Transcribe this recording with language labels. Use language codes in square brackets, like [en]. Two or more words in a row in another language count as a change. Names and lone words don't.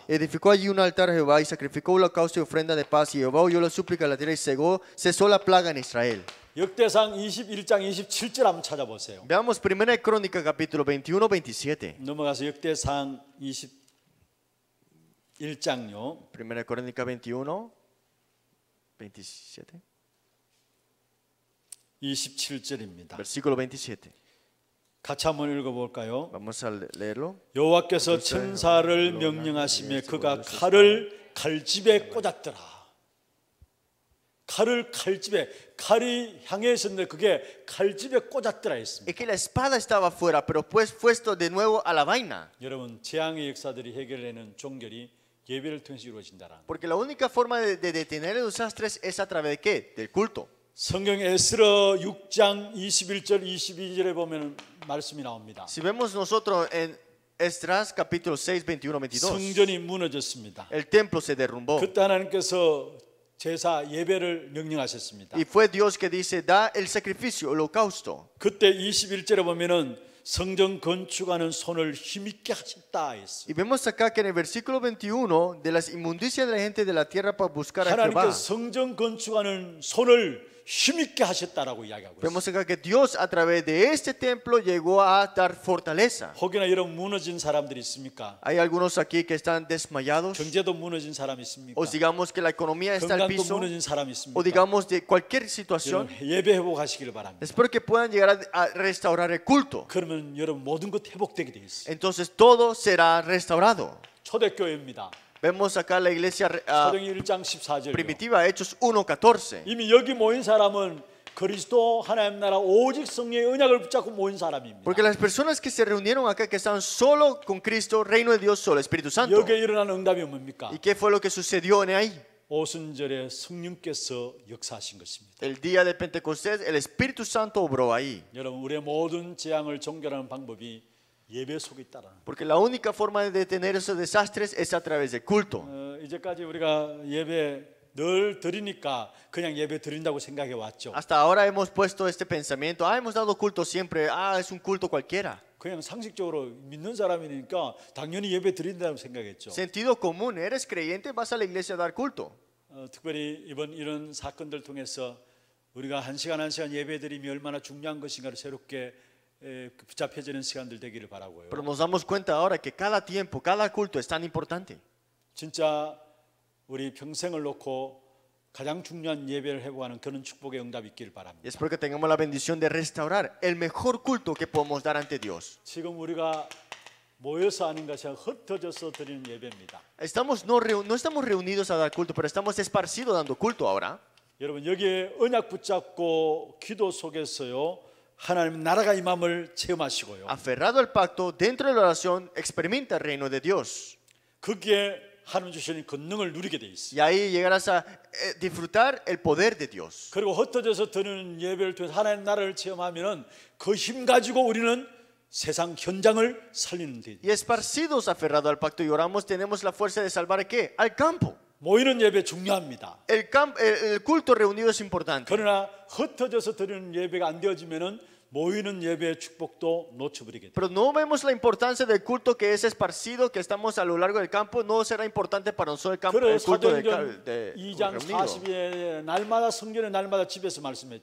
[es] Edificó allí un altar a Jehová y sacrificó holocausto y ofrenda de paz, y Jehová oyó la súplica de la tierra y cesó la plaga en Israel. [ko] 역대상 21장 27절 한번 찾아보세요. [es] Veamos 1 Crónica capítulo 21, 27. [ko] 넘어가서 역대상 21장요. [es] 1 Crónica 21, 27. [ko] 27절입니다. [es] Versículo 27. [ko] 같이 한번 읽어볼까요? [es] Vamos a leerlo. [ko] 여호와께서 천사를 명령하시며 그가 칼을 칼집에 꽂았더라. 칼을 칼집에, 칼이 향해 있었는데 그게 칼집에 꽂았더라 했습니다. [es] Es que la espada estaba afuera, pero pues puesto de nuevo a la vaina. [ko] 여러분, 재앙의 역사들이 해결되는 종결이 예배를 통해서 이루어진다라는. [es] Porque la única forma de detener los desastres es a través de ¿qué? Del culto. [ko] 성경 에스라 6장 21절 22절에 보면 말씀이 나옵니다. [es] Si vemos nosotros en Esdras capítulo 6, 21, 22, [ko] 성전이 무너졌습니다. [es] el templo se derrumbó. [ko] 그때 하나님께서 제사 예배를 명령하셨습니다. [es] Y fue Dios que dice, da el sacrificio, holocausto. [ko] 그때 21절에 보면은 성전 건축하는 손을 힘있게 하셨다 했어요. [es] Y vemos acá que en el versículo 21, de las inmundicias de la gente de la tierra para buscar a [ko] 하나님께서 [es] Jehová. [ko] 성전 건축하는 손을 힘있게 하셨다라고 이야기하고 있어요. [es] Vemos acá que Dios a través de este templo llegó a dar fortaleza. [ko] 혹여나 이런 무너진 사람들이 있습니까? [es] Hay algunos aquí que están desmayados, [ko] 경제도 무너진 사람이 있습니까? [es] o digamos que la economía está al [ko] 건강도 [es] piso, [ko] 무너진 사람이 [es] o [ko] 있습니까? [es] digamos de cualquier [ko] 여러분 [es] situación. [ko] 예배 회복하시길 바랍니다. [es] Espero que puedan llegar a restaurar el culto. [ko] 그러면 여러분 모든 것 회복되게 돼 있어요. [es] Entonces todo será restaurado. [ko] 초대교회입니다. [es] Vemos acá la iglesia [ko] 사도행전 1장 14절. [es] primitiva, Hechos 1:14. [ko] 이미 여기 모인 사람은 그리스도 하나님 나라 오직 성령의 언약을 붙잡고 모인 사람입니다. [es] Porque las personas que se reunieron acá, que estaban solo con Cristo, reino de Dios solo, Espíritu Santo. [ko] 여기에 일어난 응답이 뭡니까? [es] ¿Y qué fue lo que sucedió en ahí? [ko] 오순절에 성령께서 역사하신 것입니다. [es] El día de Pentecostés, el Espíritu Santo obró ahí. [ko] 여러분 우리의 모든 재앙을 종결하는 방법이 예배 속에 있다라는. [es] Porque la única forma de detener esos desastres es a través del culto. [ko] 이제까지 우리가 예배 늘 드리니까 그냥 예배 드린다고 생각해 왔죠. [es] Hasta ahora hemos puesto este pensamiento, hemos dado culto siempre, es un culto cualquiera. [ko] 그냥 상식적으로 믿는 사람이니까 당연히 예배 드린다고 생각했죠. [es] Sentido común, eres creyente, vas a la iglesia a dar culto. [ko] 특별히 이번 이런 사건들 통해서 우리가 한 시간 예배 드림이 얼마나 중요한 것인가를 새롭게 붙잡혀지는 시간들 되기를 바라고요. [es] Pero nos damos cuenta ahora que cada tiempo, cada culto es tan importante. [ko] 진짜 우리 평생을 놓고 가장 중요한 예배를 회복하는 그런 축복의 응답이 있기를 바랍니다. [es] Y espero que tengamos la bendición de restaurar el mejor culto que podemos dar ante Dios. [ko] 지금 우리가 모여서 하는 것이 흩어져서 드리는 예배입니다. [es] No estamos reunidos a dar culto, pero estamos esparcidos dando culto ahora. [ko] 여러분 여기에 언약 붙잡고 기도 속에서요 하나님 나라가 임함을 체험하시고요. [es] Aferrado al pacto, dentro de la oración, experimenta el reino de Dios. [ko] 거기에 하나님 주시는 권능을 누리게 돼 있어요. [es] Y ahí llegarás a disfrutar el poder de Dios. [ko] 그리고 흩어져서 드리는 예배를 통해서 하나님 나라를 체험하면은 그 힘 가지고 우리는 세상 현장을 살리는 데. [es] Y esparcidos aferrado al pacto y oramos, tenemos la fuerza de salvar ¿qué? Al campo. [ko] 모이는 예배 중요합니다. [es] El culto reunido es importante. [ko] 그러나 흩어져서 드리는 예배가 안 되어지면은 모이는 예배의 축복도 놓쳐버리게 돼요. [es] Pero no vemos la importancia del culto que es esparcido, que estamos a lo largo del campo. No será importante para nosotros el, campo, [ko] 그래 [es] el culto [ko] 사도행전 [es] de [ko] 2장 [es] reunido. [ko] 40에 날마다 성전에 날마다 집에서 말씀했죠.